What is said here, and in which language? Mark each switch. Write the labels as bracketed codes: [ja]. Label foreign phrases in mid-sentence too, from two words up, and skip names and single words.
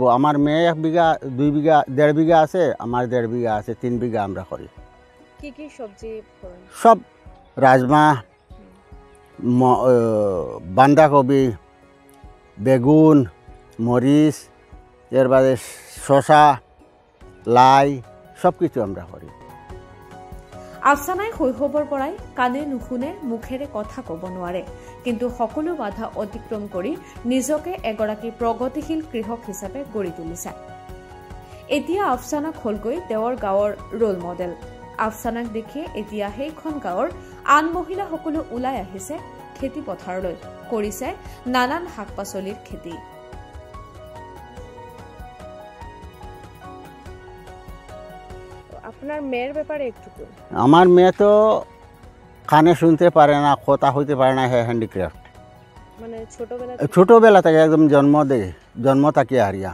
[bn] আমার মেয়ে 1 বিঘা 2 বিঘা 1.5 বিঘা আছে, আমার 1.5 বিঘা আছে, 3 বিঘা আমরা করি। কি কি সবজি করেন? সব রাজমা, বাঁধাকপি, বেগুন, মরিচ, এর বাদে শসা, লাই, সব কিছু আমরা করি। [as] আফছানাই শৈশৱৰ পৰাই কাণে নুশুনে, মুখেৰে কথা ক'ব নোৱাৰে, কিন্তু সকলো বাধা অতিক্ৰম কৰি নিজকে এগৰাকী প্ৰগতিশীল কৃষক হিচাপে গঢ়ি তুলিছে। এতিয়া আফছানাক হ'লগৈ তেওঁৰ গাঁৱৰ ৰোল মডেল। আফছানাক দেখিয়ে এতিয়া সেইখন গাঁৱৰ আন মহিলাসকলো ওলাই আহিছে খেতি পথাৰলৈ, কৰিছে নানান শাক পাচলিৰ খেতি। [bn] আপনার মেয়ের ব্যাপারে একটু বলুন। আমার মেয়ে তো কানে শুনতে পারে না, কথা হইতে পারে না, হ্যান্ডিক্রাফট। মানে ছোটবেলা থেকে একদম জন্ম থেকে হারিয়া।